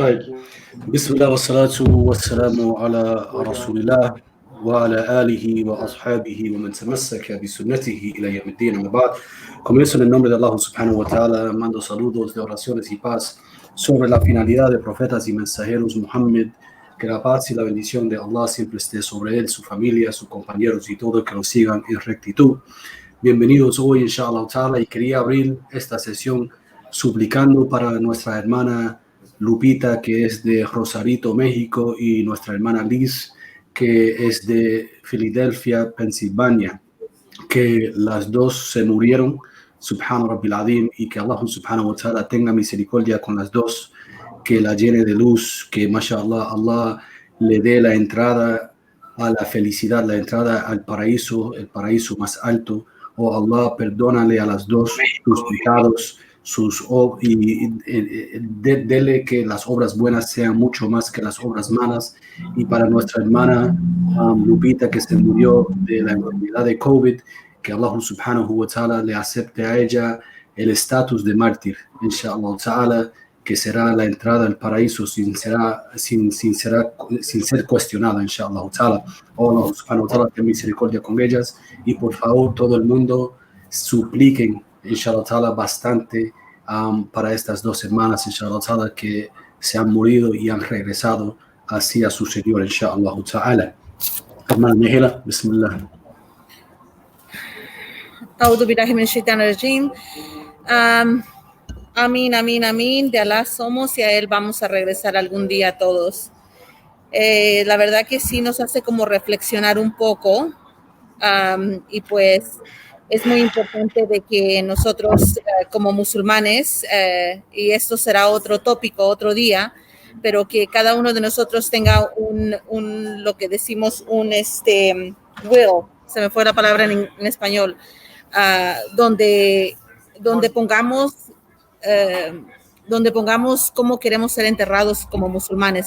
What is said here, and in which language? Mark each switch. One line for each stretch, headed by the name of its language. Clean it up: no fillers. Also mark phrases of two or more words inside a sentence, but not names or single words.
Arabic: طيب
Spanish: aquí.
Arabic: بسم الله والصلاة والسلام على رسول الله وعلى آله وأصحابه ومن تمسك بسنته إلى يوم الدين. أما بعد,
Spanish: comienzo en el nombre de Allah
Arabic: سبحانه وتعالى,
Spanish: mando saludos de oraciones y paz sobre la finalidad de profetas y mensajeros Muhammad, que la paz y la bendición de Allah siempre esté sobre él, su familia, sus compañeros y todo que lo sigan en rectitud. Bienvenidos hoy,
Arabic: إن شاء الله تعالى,
Spanish: y quería abrir esta sesión suplicando para nuestra hermana Lupita, que es de Rosarito, México, y nuestra hermana Liz, que es de Filadelfia, Pensilvania, que las dos se murieron,
Arabic: سبحانه ربي العظيم,
Spanish: y que Allah
Arabic: سبحانه وتعالى
Spanish: tenga misericordia con las dos, que la llene de luz, que mashallah Allah le dé la entrada a la felicidad, la entrada al paraíso, el paraíso más alto. Oh Allah, perdónale a las dos sus pecados, dele que las obras buenas sean mucho más que las obras malas. Y para nuestra hermana Lupita, que se murió de la enfermedad de COVID, que Allah
Arabic: سبحانه وتعالى
Spanish: le acepte a ella el estatus de mártir,
Arabic: إن شاء الله تعالى,
Spanish: que será la entrada al paraíso sin ser cuestionada,
Arabic: إن شاء الله تعالى. Oh الله سبحانه وتعالى,
Spanish: ten misericordia con ellas, y por favor todo el mundo supliquen,
Arabic: إن شاء الله تعالى,
Spanish: bastante para estas dos hermanas,
Arabic: إن شاء الله تعالى,
Spanish: que se han morido y han regresado hacia su Señor,
Arabic: إن شاء الله تعالى.
Spanish: Hermana Nehela, bismillah.
Arabic: أعوذ بالله من الشيطان الرجيم.
Spanish: Amén, amén, amén. De Alá somos y a Él vamos a regresar algún día todos. La verdad que sí nos hace como reflexionar un poco, y pues es muy importante de que nosotros como musulmanes, y esto será otro tópico, otro día, pero que cada uno de nosotros tenga lo que decimos will, se me fue la palabra en español, donde pongamos cómo queremos ser enterrados como musulmanes.